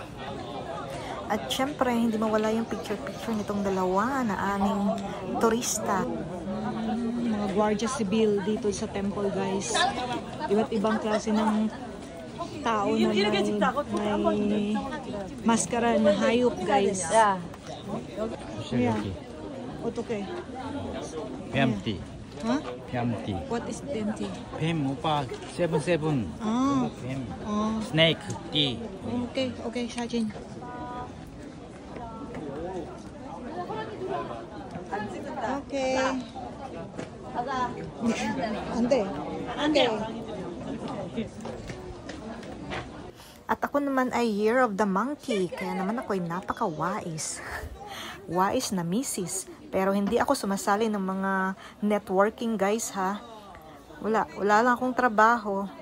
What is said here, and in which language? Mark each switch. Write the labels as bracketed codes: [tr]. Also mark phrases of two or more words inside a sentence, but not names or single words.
[tl] At syempre hindi mawala yung picture-picture nitong dalawa na aming turista. Mga Guardia Civil dito sa temple guys. Iba't ibang klase ng tao na may maskara na hayop guys. [en] Yeah. [ko] 어떻게? 뱀띠. Huh? 뱀띠. [en] What is 뱀띠? [ko] 뱀 오빠 세븐세븐. 아. 뱀. 어. 스네이크 띠. 오케이, 오케이, 사진. 오케이. 안 돼. 안 돼. [tl] At ako naman ay [en] Year of the Monkey, [tl] kaya naman ako ay napaka-wais. Wais na misis. Pero hindi ako sumasali ng mga networking guys ha. Wala lang akong trabaho.